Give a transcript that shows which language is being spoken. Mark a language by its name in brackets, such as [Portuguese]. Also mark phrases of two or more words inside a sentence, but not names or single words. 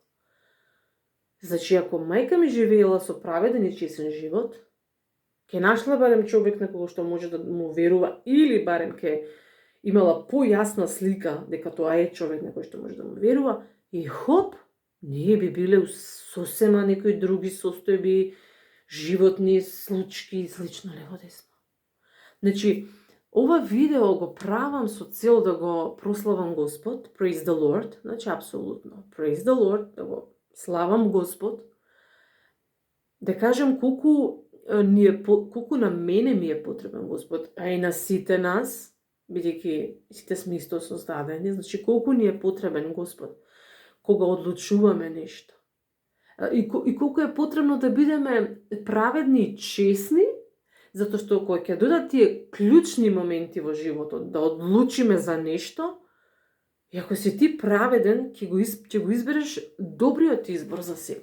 [Macedonian] Значи, ако мајка ми живеела со праведен и честен живот, ќе нашла барем човек на кого што може да му верува, или барем ќе имала појасна слика дека тоа е човек на кој што може да му верува, и хоп, ние би биле сосема некои други состојби, животни случаи и слично лево десно. Значи, ова видео го правам со цел да го прославам Господ, [English] praise the Lord, [Macedonian] значи апсолутно, [English] praise the Lord, [Macedonian] да го славам Господ, да кажам колку на мене ми е потребен Господ, а и на сите нас, бидејќи сите сме исто создадени, значи колку ни е потребен Господ кога одлучуваме нешто. И колку е потребно да бидеме праведни и честни, затоа што кога ќе додат тие клучни моменти во животот, да одлучиме за нешто, и ако си ти праведен, ќе го избереш добриот избор за себе.